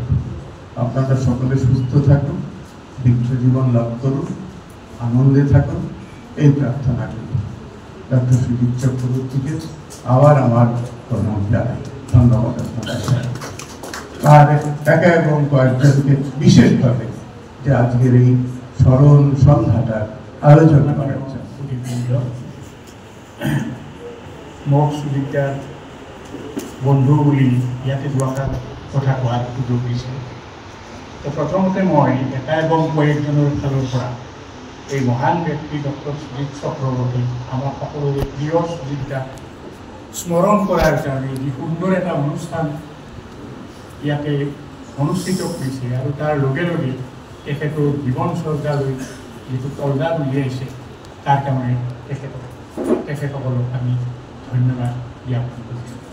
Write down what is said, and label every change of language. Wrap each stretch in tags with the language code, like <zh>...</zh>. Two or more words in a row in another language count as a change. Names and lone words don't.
<bn>আপনারা সকলে সুস্থ থাকুন, দীর্ঘ জীবন লাভ করুন, আনন্দে থাকুন, এই প্রার্থনা করি। ডক্টর সুজিত চক্রবর্তীকে আবার আমার প্রণাম জানাই। ধন্যবাদ আপনাদের। আর একা এবং কয়েকজনকে বিশেষভাবে যে আজকের এই স্মরণ সন্ধ্যাটার আলোচনা করার জন্য।</bn> <as>মোক সুজিতাৰ বন্ধু বুলি ইয়াতে দুআষাৰ কথা কোৱাৰ সুযোগ দিছে। তো প্ৰথমতে মই এটা এবং কয়েকজনৰ ফালৰ পৰা এই মহান ব্যক্তি ডক্টৰ সুজিত চক্ৰৱৰ্তী, আমাৰ সকলোৰে প্ৰিয় সুজিতাক স্মৰণ কৰাৰ কাৰণে যি সুন্দৰ এটা অনুষ্ঠান ইয়াতে অনুষ্ঠিত কৰিছে, আৰু তাৰ লগে লগে তেখেতৰ জীৱন চৰ্যালৈ যিটো তৰ্জা উলিয়াইছে, তাৰ কাৰণে তেখেতসকলক আমি ধন্যবাদ জ্ঞাপন কৰিছোঁ।</as>